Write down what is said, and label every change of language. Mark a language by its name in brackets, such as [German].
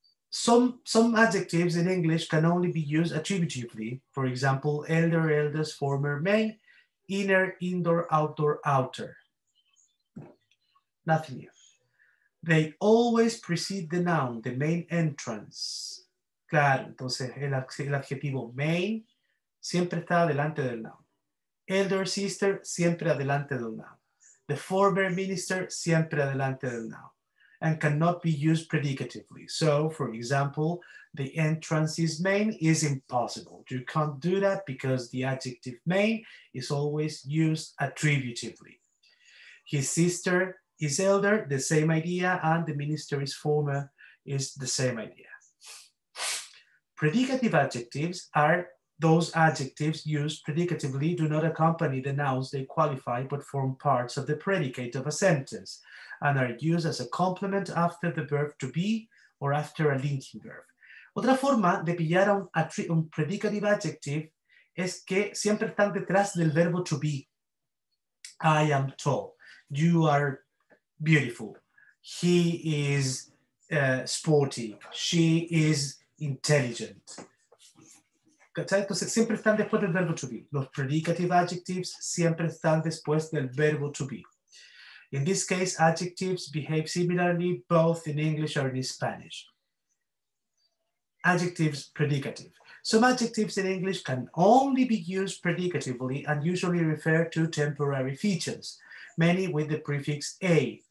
[English] Some adjectives in English can only be used attributively. For example, elder, eldest, former, main, inner, indoor, outdoor, outer. Nothing new. They always precede the noun, the main entrance. [Spanish] Claro, entonces el adjetivo main siempre está delante del noun. [English] Elder sister [Spanish] siempre adelante del noun. [English] The former minister [Spanish] siempre adelante del noun. [English] And cannot be used predicatively. So, for example, the entrance is main is impossible. You can't do that because the adjective main is always used attributively. His sister is elder, the same idea, and the minister is former is the same idea. Predicative adjectives are those adjectives used predicatively do not accompany the nouns they qualify but form parts of the predicate of a sentence and are used as a complement after the verb to be or after a linking verb. [Spanish] Otra forma de pillar a un predicative adjective es que siempre están detrás del verbo to be. [English] I am tall. You are beautiful. He is sporty. She is intelligent. [Spanish] ¿Cachai? Entonces siempre están después del verbo to be. Los predicative adjectives siempre están después del verbo to be. [English] In this case, adjectives behave similarly both in English or in Spanish. Adjectives predicative. Some adjectives in English can only be used predicatively and usually refer to temporary features, many with the prefix a.